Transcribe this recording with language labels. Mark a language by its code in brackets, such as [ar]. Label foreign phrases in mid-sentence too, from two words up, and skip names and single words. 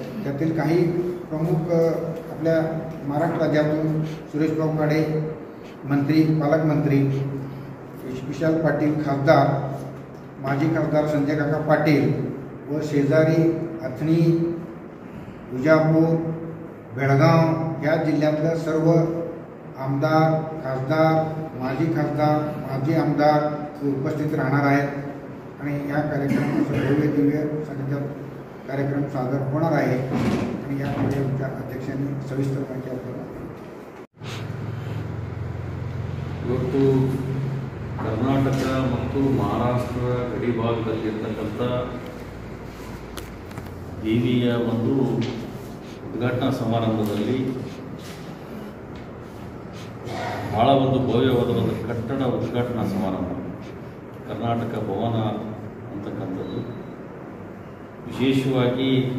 [mr] त्यातील काही प्रमुख आपल्या महाराष्ट्र राज्यातून सुरेशभाऊ काडे मंत्री, पालकमंत्री, विशाल पाटील खासदार, माजी खासदार संजय काका पाटील व शेजारी अथणी, विजापूर, बेळगाव या जिल्ह्यातल्या सर्व आमदार, खासदार, माजी आमदार उपस्थित राहणार आहेत आणि या कार्यक्रमाचं भव्य दिव्य सानिध्यात कार्यक्रम सादर होणार आहे। आणि यामध्ये आमच्या अध्यक्षांनी सविस्तर माहिती आपल्याला [kn] ಇವತ್ತು ಕರ್ನಾಟಕ ಮತ್ತು ಮಹಾರಾಷ್ಟ್ರ ಗಡಿ ಭಾಗದಲ್ಲಿರ್ತಕ್ಕಂಥ ದೇವಿಯ ಒಂದು ಉದ್ಘಾಟನಾ ಸಮಾರಂಭದಲ್ಲಿ ಭಾಳ ಒಂದು ಭವ್ಯವಾದ ಒಂದು ಕಟ್ಟಡ ಉದ್ಘಾಟನಾ ಸಮಾರಂಭ ಕರ್ನಾಟಕ ಭವನ ಅಂತಕ್ಕಂಥದ್ದು ವಿಶೇಷವಾಗಿ